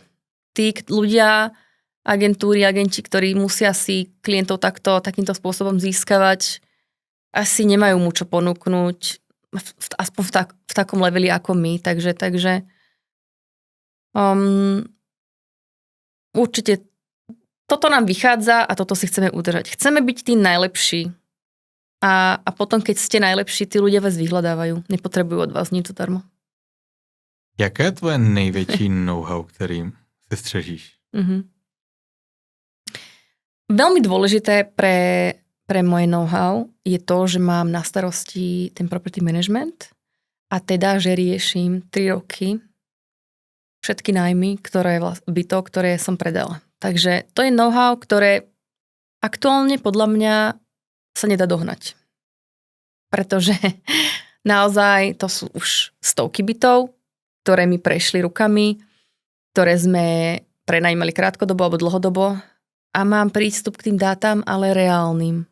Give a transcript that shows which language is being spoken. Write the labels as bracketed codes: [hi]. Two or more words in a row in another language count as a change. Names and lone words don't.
[sk] Tí ľudia, agenti, ktorí musia si klientov takýmto spôsobom získavať, asi nemajú mu čo ponúknuť aspoň v takom leveli ako my, takže určite toto nám vychádza a toto si chceme udržať. Chceme byť tí najlepší a potom, keď ste najlepší, tí ľudia vás vyhľadávajú. Nepotrebujú od vás nič zadarmo. [cs] Jaké je tvoje největší know-how, kterým si střežíš? [sk] Veľmi dôležité pre moje know-how je to, že mám na starosti ten property management a teda, že riešim 3 roky všetky nájmy, bytov, ktoré som predala. Takže to je know-how, ktoré aktuálne podľa mňa sa nedá dohnať. Pretože naozaj to sú už stovky bytov, ktoré mi prešli rukami, ktoré sme prenajímali krátkodobo alebo dlhodobo a mám prístup k tým dátam, ale reálnym.